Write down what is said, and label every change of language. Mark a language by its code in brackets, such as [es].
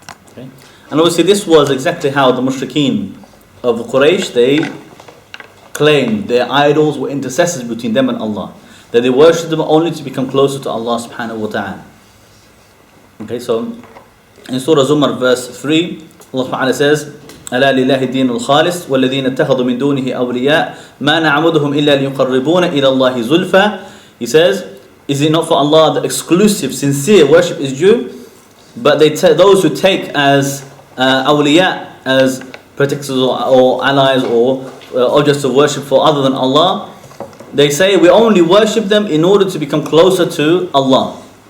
[en] Okay. And obviously this was exactly how the mushrikeen of Quraysh, they claimed their idols were intercessors between them and Allah, that they worship them only to become closer to Allah subhanahu wa ta'ala. Okay, so in Surah Zumar verse 3, Allah subhanahu wa ta'ala says, [ar] ألا لله الدين الخالص والذين اتخذوا من دونه أولياء ما نعبدهم إلا ليقربون إلى الله زلفى. [en] He says, is it not for Allah the exclusive, sincere worship is due? But those who take as awliya, as protectors or allies or objects of worship for other than Allah, they say we only worship them in order to become closer to Allah.